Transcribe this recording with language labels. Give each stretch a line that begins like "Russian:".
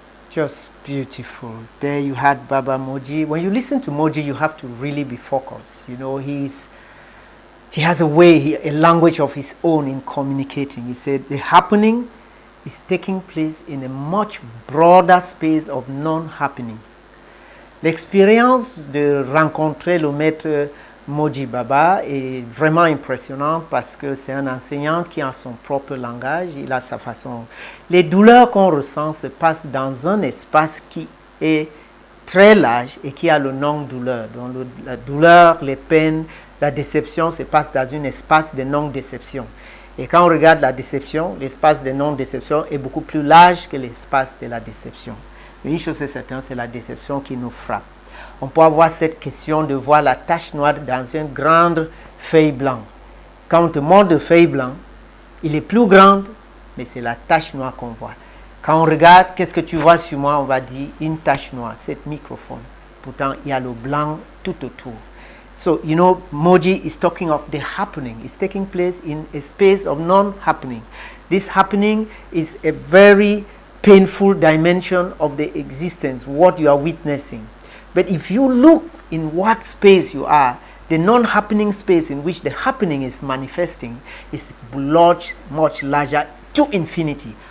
English: Just beautiful. There you had Baba Moji. When you listen to Moji, you have to really be focused. You know, he has a way, a language of his own in communicating. He said the happening is taking place in a much broader space of non-happening.
French: L'expérience de rencontrer le maître Moji Baba est vraiment impressionnante parce que c'est un enseignant qui a son propre langage, il a sa façon. Les douleurs qu'on ressent se passent dans un espace qui est très large et qui a le non-douleur. Donc la douleur, les peines, la déception se passe dans un espace de non-déception. Et quand on regarde la déception, l'espace de non-déception est beaucoup plus large que l'espace de la déception. Mais une chose est certaine, c'est la déception qui nous frappe. On peut avoir cette question de voir la tache noire dans une grande feuille blanche. Quand on te montre de feuille blanche, il est plus grand, mais c'est la tache noire qu'on voit. Quand on regarde, qu'est-ce que tu vois sur moi, on va dire une tache noire, cet microphone. Pourtant, il y a le blanc tout autour.
English: So, you know, Moji is talking of the happening. It's taking place in a space of non-happening. This happening is a very painful dimension of the existence, what you are witnessing. But if you look in what space you are, the non-happening space in which the happening is manifesting is much larger to infinity.